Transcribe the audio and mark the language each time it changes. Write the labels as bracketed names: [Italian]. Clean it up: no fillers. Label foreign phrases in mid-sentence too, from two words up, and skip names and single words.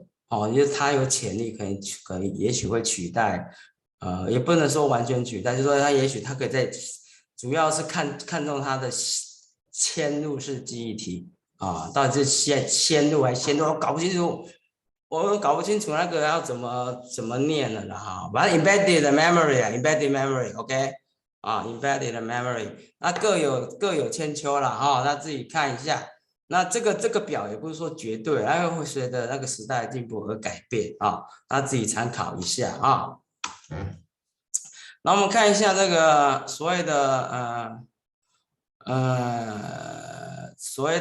[Chinese] 因为它有潜力也许会取代，也不能说完全取代，就是说它也许它可以在，主要是看中它的嵌入式记忆体到底是嵌入还是嵌入，我搞不清楚。我搞不清楚那个要怎么念了哈，反正 [English] embedded memory [Chinese] 啊， [English] embedded memory，OK，embedded memory， [Chinese] 那各有千秋了哈，那自己看一下。那这个表也不是说绝对，那个会随着那个时代的进步而改变那自己参考一下那我们看一下这个所谓的所谓